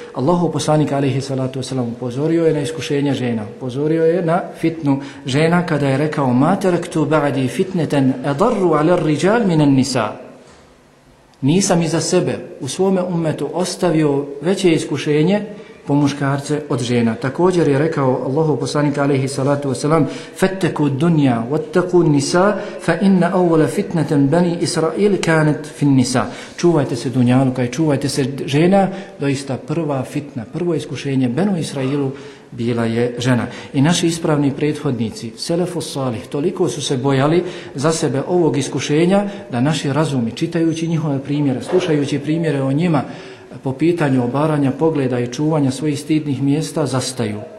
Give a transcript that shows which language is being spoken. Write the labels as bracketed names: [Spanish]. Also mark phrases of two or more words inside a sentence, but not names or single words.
[Bosnian] Allahov poslanik [Arabic] عليه الصلاة والسلام [Bosnian] upozorio je na iskušenja žena, upozorio je na fitnu žena kada je rekao: [Arabic] "ما تركت بعدي فتنة أضر على الرجال من النساء." [Bosnian] Nisam iza sebe u svome ummetu ostavio veće iskušenje po muškarce od žena. Također je rekao Allahov poslanik [Arabic] عليه الصلاة والسلام: "فاتقوا الدنيا واتقوا النساء فإن أول فتنة بني إسرائيل كانت في النساء." [Bosnian] Čuvajte se dunjaluka i čuvajte se žena, doista prva fitna, prvo iskušenje Benu Israilu bila je žena. I naši ispravni prethodnici, [Arabic] السلف الصالح, [Bosnian] toliko su se bojali za sebe ovog iskušenja da naši razumi, čitajući njihove primjere, slušajući primjere o njima, po pitanju obaranja pogleda i čuvanja svojih stidnih mjesta zastaju.